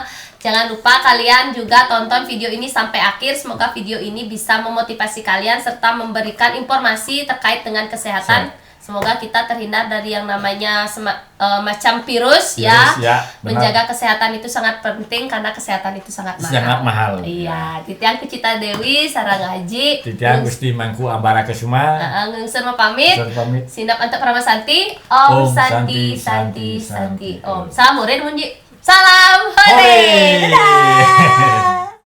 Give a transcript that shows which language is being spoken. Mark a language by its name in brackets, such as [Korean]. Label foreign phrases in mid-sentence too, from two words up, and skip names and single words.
[Indonesian] Jangan lupa kalian juga tonton video ini sampai akhir. Semoga video ini bisa memotivasi kalian serta memberikan informasi terkait dengan kesehatan. Semoga kita terhindar dari yang namanya macam virus ya. Ya, benar. Menjaga kesehatan itu sangat penting karena kesehatan itu sangat mahal. Sangat mahal. Iya, [Balinese] Titiang Kucita Dewi sarang ngaji. Titiang Gusti Mangku Ambara Kesuma. Ngungsur mau pamit. Sur pamit. Sinap untuk Pramasanti. [Sanskrit] Om Om Santi Santi, Santi Santi Santi. [Indonesian] Om. Salam murid Munji. Salam hore. Hore. Dadah.